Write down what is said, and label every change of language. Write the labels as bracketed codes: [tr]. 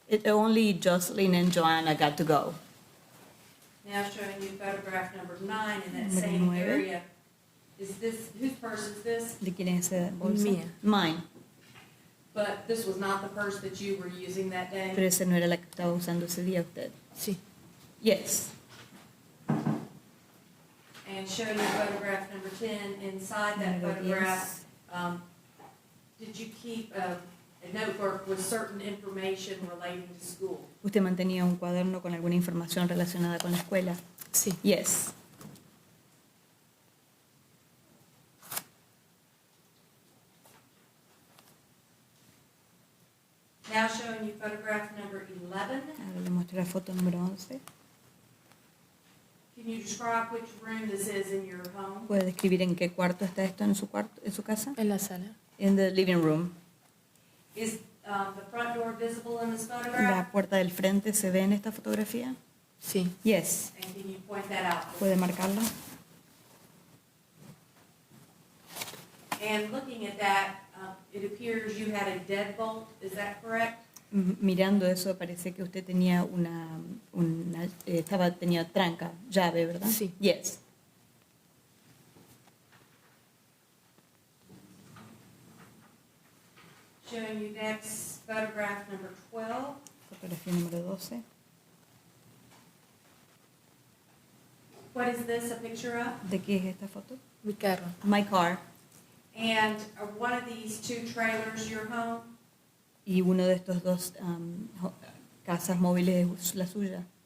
[en] Only Jocelyn and Joanna got to go. Now showing you photograph number 9 in that [es] Número [en] same [es] 9. [en] area. Is this, whose purse is this? [es] ¿De quién es esa bolsa? Mía. [en] Mine. But this was not the purse that you were using that day? [es] Pero esa no era la que estaba usando ese día usted. Sí. [en] Yes. And showing you photograph number 10, inside that [es] Número [en] photograph, did you keep a notebook with certain information relating to school? [es] ¿Usted mantenía un cuaderno con alguna información relacionada con la escuela? Sí. [en] Yes. Now showing you photograph number 11. [es] Ahora le muestro la foto número 11. [en] Can you describe which room this is in your home? [es] ¿Puede describir en qué cuarto está esto en su casa? En la sala. [en] In the living room. Is the front door visible in this [es] ¿La [en] photograph? [es] puerta del frente se ve en esta fotografía? Sí. [en] Yes. And can you point that out? [es] ¿Puede marcarla? [en] And looking at that, it appears you had a deadbolt, is that correct? [es] Mirando eso parece que usted tenía tenía tranca, llave, ¿verdad? Sí. [en] Yes. Showing you next photograph number 12. [es] Fotografía número 12. [en] What is this a picture of? [es] ¿De qué es esta foto? Mi carro. [en] My car. And are one of these 2 trailers your home? [es] Y uno de estos dos casas móviles es la suya.